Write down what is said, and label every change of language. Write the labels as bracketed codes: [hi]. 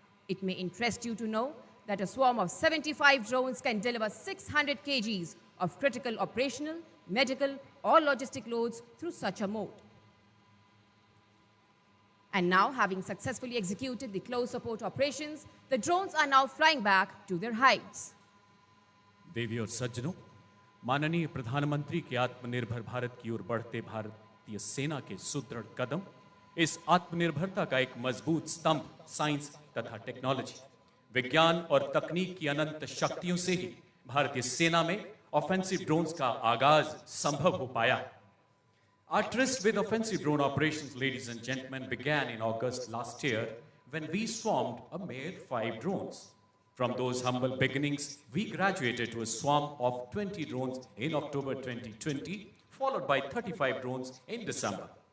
[en] It may interest you to know that a swarm of 75 drones can deliver 600 kgs of critical operational, medical, or logistic loads through such a mode. And now, having successfully executed the close support operations, the drones are now flying back to their hives. [hi] देवी और सज्जनों, माननीय प्रधानमंत्री के आत्मनिर्भर भारत की ओर बढ़ते भारतीय सेना के सुदृढ़ कदम, इस आत्मनिर्भरता का एक मजबूत स्तंभ साइंस तथा टेक्नोलॉजी। विज्ञान और तकनीक की अनंत शक्तियों से ही भारतीय सेना में ऑफेंसिव ड्रोन्स का आगाज संभव हो पाया है. [en] Our tryst with offensive drone operations, ladies and gentlemen, began in August last year when we swarmed a mere 5 drones. From those humble beginnings, we graduated to a swarm of 20 drones in October 2020, followed by 35 drones in December.